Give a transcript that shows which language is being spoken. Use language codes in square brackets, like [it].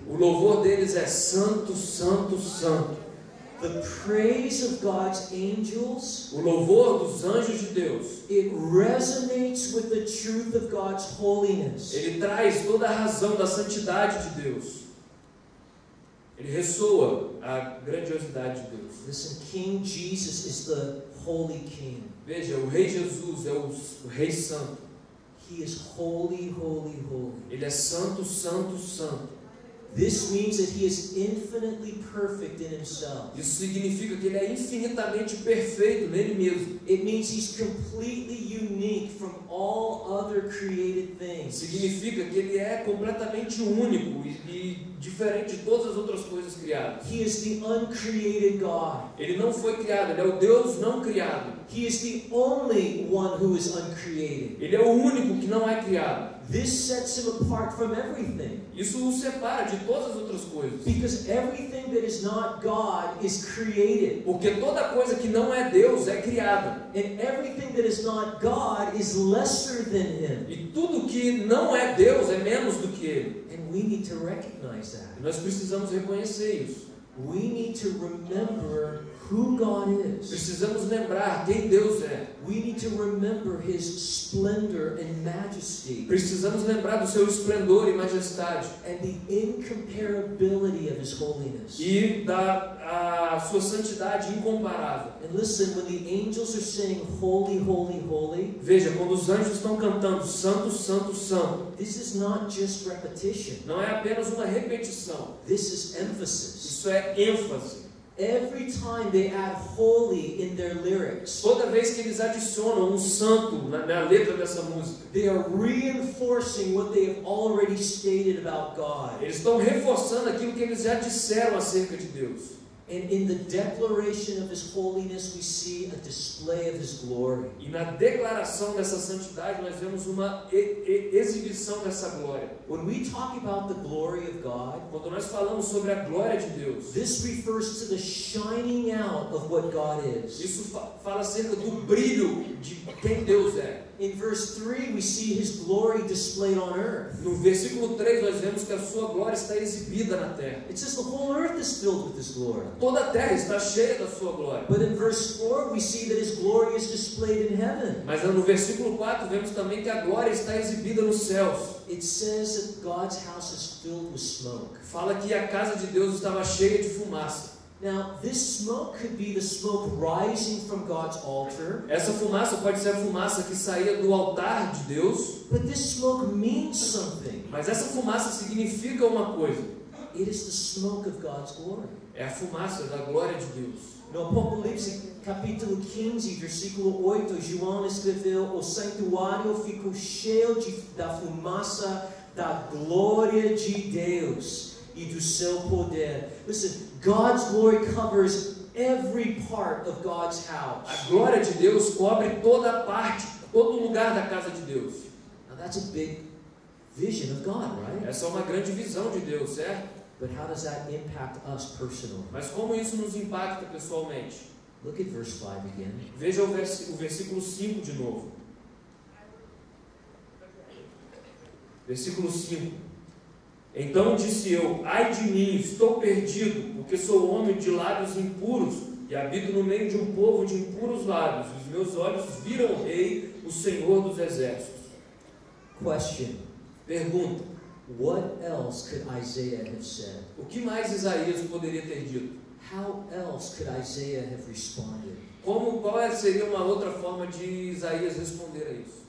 [pt] O louvor deles é santo, santo, santo. [en] The praise of God's angels, [pt] O louvor dos anjos de Deus, [en] it resonates with the truth of God's holiness. [pt] ele traz toda a razão da santidade de Deus. Ele ressoa a grandiosidade de Deus. [en] Listen, King Jesus is the holy King. [pt] Veja, o Rei Jesus é o Rei Santo. [en] He is holy, holy, holy. [pt] Ele é santo, santo, santo. [en] This means that he is infinitely perfect in himself. [pt] Isso significa que ele é infinitamente perfeito nele mesmo. [en] It means he's completely unique from all other created things. [pt] Significa que ele é completamente único e diferente de todas as outras coisas criadas. [en] He is the uncreated God. [pt] Ele não foi criado, ele é o Deus não criado. [en] He is the only one who is uncreated. [pt] Ele é o único que não é criado. [en] This sets him apart from everything. [pt] Isso o separa de todas as outras coisas. [en] Because everything that is not God is created. [pt] Porque toda coisa que não é Deus é criada. [en] And everything that is not God is lesser than him. [pt] E tudo que não é Deus é menos do que Ele. [en] And we need to recognize that. [pt] E nós precisamos reconhecer isso. [en] We need to remember who God is. [pt] Precisamos lembrar quem Deus é. [en] We need to remember His splendor and majesty. [pt] Precisamos lembrar do seu esplendor e majestade. [en] And the incomparability of His holiness. [pt] E da sua santidade incomparável. [en] And listen, when the angels are saying holy, holy, holy, [pt] Veja, quando os anjos estão cantando santo, santo, santo, [en] this is not just repetition. [pt] não é apenas uma repetição. [en] This is emphasis. [pt] Isso é ênfase. [en] Every time they add holy in their lyrics, [pt] Toda vez que eles adicionam um santo na letra dessa música, [en] they are reinforcing what they have already stated about God. [pt] eles estão reforçando aquilo que eles já disseram acerca de Deus. [en] And in the declaration of His holiness, we see a display of His glory. [pt] E na declaração dessa santidade nós vemos uma exibição dessa glória. [en] When we talk about the glory of God, [pt] Quando nós falamos sobre a glória de Deus, [en] this refers to the shining out of what God is. [pt] isso fala acerca do brilho de quem Deus é. [en] In verse 3, we see His glory displayed on earth. [pt] No versículo 3 nós vemos que a sua glória está exibida na terra. [en] It says the whole earth is filled with His glory. [pt] Toda a terra está cheia da sua glória. [en] But in verse 4, we see that His glory is displayed in heaven. [pt] Mas no versículo 4 vemos também que a glória está exibida nos céus. [en] It says that God's house is filled with smoke. [pt] Fala que a casa de Deus estava cheia de fumaça. [en] Now, this smoke could be the smoke rising from God's altar, [pt] Essa fumaça pode ser a fumaça que saía do altar de Deus, [en] but this smoke means something. [pt] mas essa fumaça significa uma coisa. [en] It is the smoke of God's glory. [pt] É a fumaça da glória de Deus. No Apocalipse capítulo 15, versículo 8, João escreveu: o santuário ficou cheio da fumaça da glória de Deus e do seu poder. [en] Listen, God's glory covers every part of God's house. [pt] A glória de Deus cobre toda a parte, todo lugar da casa de Deus. [en] Now that's a big vision of God, right? [pt] Essa é uma grande visão de Deus, certo? [en] But how does that impact us personally? [pt] Mas como isso nos impacta pessoalmente? [en] Look at verse 5 again. [pt] Veja o versículo 5 de novo. Versículo 5. Então disse eu: ai de mim, estou perdido, porque sou homem de lábios impuros e habito no meio de um povo de impuros lábios. Os meus olhos viram o Rei, o Senhor dos Exércitos. [en] Question. [pt] Pergunta: [en] What else could Isaiah have said? [pt] o que mais Isaías poderia ter dito? [en] How else could Isaiah have responded? [pt] Qual seria uma outra forma de Isaías responder a isso?